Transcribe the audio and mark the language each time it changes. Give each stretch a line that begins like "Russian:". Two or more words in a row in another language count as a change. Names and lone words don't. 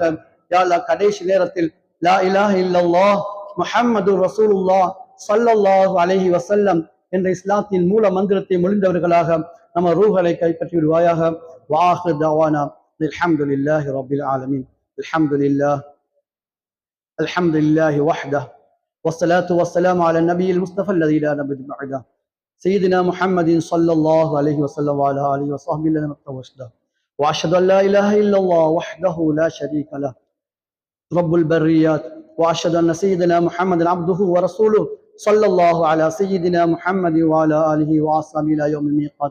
Tamil: யா அல்லாஹ், கடைசி நேரத்தில்
Arabic: لا إله إلا الله محمد رسول الله صلى الله عليه وسلم
Tamil: என்ற இஸ்லாத்தின் மூல மந்திரத்தை மொழிந்தவர்களாக நம்ம ரூஹலை கைப்பற்றி விடுவாயாக.
Arabic: وآخر دعوانا الحمد لله رب العالمين. الحمد لله وحده والصلاة والسلام على النبي المصطفى الذي لا نبي بعده سيدنا محمد صلى الله عليه وسلم وعلى آله وصحبه لنا التوسل. وأشهد أن لا إله إلا الله وحده لا شريك له رب البريات. وأشهد أن سيدنا محمد عبده ورسوله صلى الله على سيدنا محمد وعلى آله وأصحابه إلى يوم الميقات.